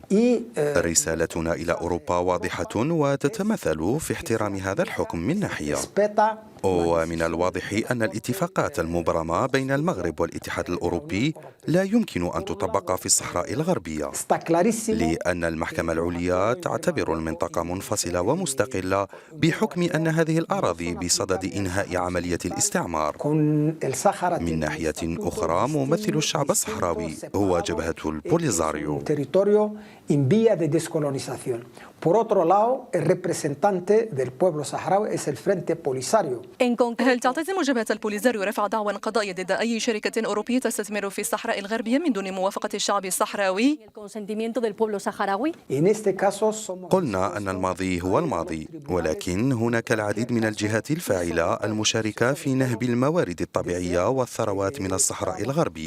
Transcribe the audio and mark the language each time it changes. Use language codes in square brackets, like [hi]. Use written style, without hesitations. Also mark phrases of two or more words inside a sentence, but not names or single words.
[ar] رسالتنا إلى أوروبا واضحة وتتمثل في احترام هذا الحكم من ناحية، ومن الواضح أن الاتفاقات المبرمة بين المغرب والاتحاد الأوروبي لا يمكن أن تطبق في الصحراء الغربية، لأن المحكمة العليا تعتبر المنطقة منفصلة ومستقلة بحكم أن هذه الأراضي بصدد إنهاء عملية الاستعمار. من ناحية أخرى، ممثل الشعب الصحراوي هو جبهة البوليزاريو. [es] Por otro lado, el representante del pueblo saharaui es el Frente Polisario. [ar] هل تعتزم جبهة البوليزاريو رفع دعوى قضائية ضد أي شركة أوروبية تستثمر في الصحراء الغربية من دون موافقة الشعب الصحراوي؟ قلنا أن الماضي هو الماضي، ولكن هناك العديد من الجهات الفاعلة المشاركة في نهب الموارد الطبيعية والثروات من الصحراء الغربية.